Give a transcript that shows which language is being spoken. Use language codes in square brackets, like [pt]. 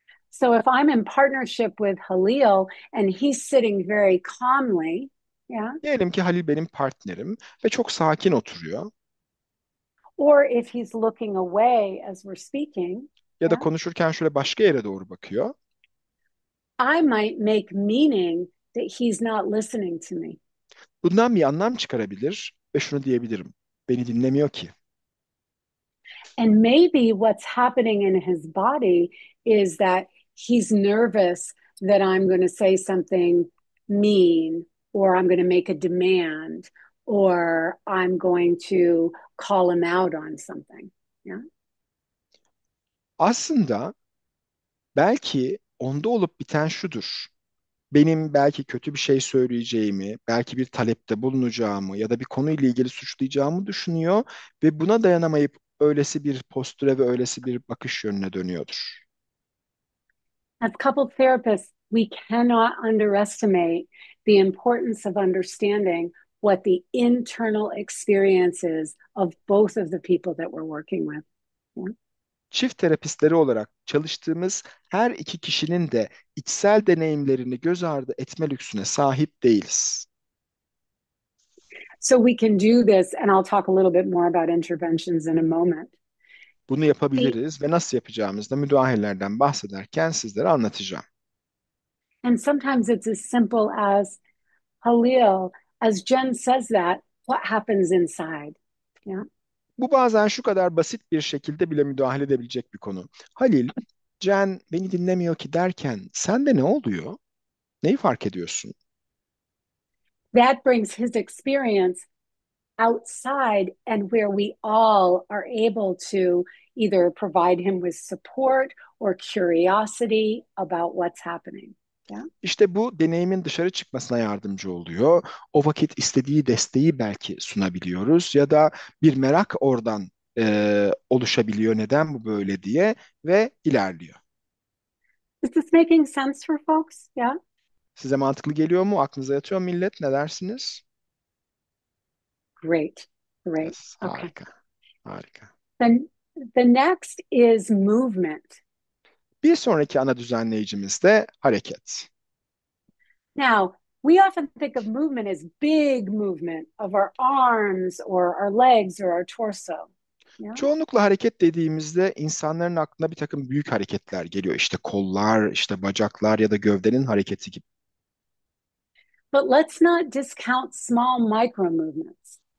[en] So if I'm in partnership with Halil and he's sitting very calmly, yeah, [tr] Diyelim ki Halil benim partnerim ve çok sakin oturuyor [en] or if he's looking away as we're speaking, [tr] ya da [en] yeah, [tr] konuşurken şöyle başka yere doğru bakıyor. [en] I might make meaning that he's not listening to me. [tr] Bundan bir anlam çıkarabilir ve şunu diyebilirim. Beni dinlemiyor ki. [en] And maybe what's happening in his body is that he's nervous that I'm going to say something mean, or I'm going to make a demand, or I'm going to call him out on something. Yeah. [tr] Aslında belki onda olup biten şudur. Benim belki kötü bir şey söyleyeceğimi, belki bir talepte bulunacağımı ya da bir konuyla ilgili suçlayacağımı düşünüyor ve buna dayanamayıp öylesi bir postüre ve öylesi bir bakış yönüne dönüyordur. [en] As couple therapists, we cannot underestimate the importance of understanding what the internal experience is of both of the people that we're working with. Yeah. [tr] Çift terapistleri olarak çalıştığımız her iki kişinin de içsel deneyimlerini göz ardı etme lüksüne sahip değiliz. [en] So we can do this, and I'll talk a little bit more about interventions in a moment. [tr] Bunu yapabiliriz ve nasıl yapacağımızda müdahalelerden bahsederken sizlere anlatacağım. [en] And sometimes it's as simple as Halil, as Jen says that, what happens inside? Yeah. [tr] Bu bazen şu kadar basit bir şekilde bile müdahale edebilecek bir konu. Halil, Can beni dinlemiyor ki derken sende ne oluyor? Neyi fark ediyorsun? [en] That brings his experience outside and where we all are able to either provide him with support or curiosity about what's happening. Yeah. [tr] İşte bu deneyimin dışarı çıkmasına yardımcı oluyor. O vakit istediği desteği belki sunabiliyoruz ya da bir merak oradan oluşabiliyor neden bu böyle diye ve ilerliyor. [en] Is this making sense for folks? Yeah. [tr] Size mantıklı geliyor mu? Aklınıza yatıyor mu millet? Ne dersiniz? [en] Great. Great. Yes, Okay. [tr] harika, harika. [en] Then the next is movement. [tr] Bir sonraki ana düzenleyicimiz de hareket. [en] Now, we often think of movement as big movement of our arms or our legs or our torso. Yeah? [tr] Çoğunlukla hareket dediğimizde insanların aklına bir takım büyük hareketler geliyor. İşte kollar, işte bacaklar ya da gövdenin hareketi gibi. [en] But let's not discount small micro movements.